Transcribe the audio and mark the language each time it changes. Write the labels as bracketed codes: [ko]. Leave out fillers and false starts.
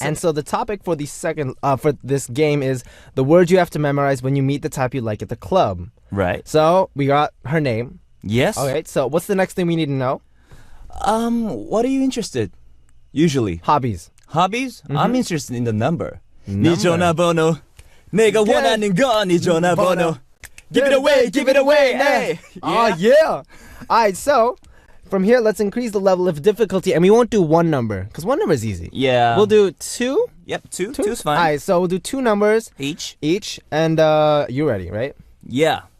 [en] And so the topic for the second for this game is the words you have to memorize when you meet the type you like at the club. Right. So we got her name. Yes. Okay, so what's the next thing we need to know? What are you interested? Usually. Hobbies. Hobbies? I'm interested in the number. Number. [ko] 네 전화번호. 내가 원하는 건 네 전화번호. [en] Give it away, give it away. Hey. Oh yeah. Alright, so from here let's increase the level of difficulty and we won't do one number because one number is easy. Yeah. We'll do 2. Yep, two. Two's fine. Alright, so we'll do 2 numbers Each. and you're ready, right? Yeah.